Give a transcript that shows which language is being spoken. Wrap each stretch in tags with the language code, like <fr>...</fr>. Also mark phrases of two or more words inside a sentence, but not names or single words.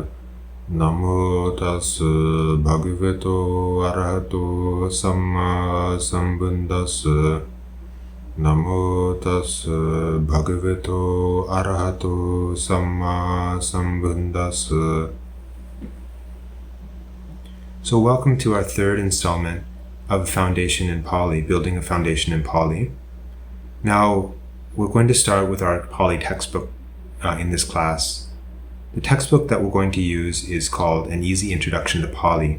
<pi>Namo tassa bhagavato arahato samma sambuddhassa. Namo tassa bhagavato arahato samma sambuddhassa.</pi> <en>So welcome to our third installment of a foundation in Pali, building a foundation in Pali. Now, we're going to start with our Pali textbook in this class. The textbook that we're going to use is called An Easy Introduction to Pali.</en>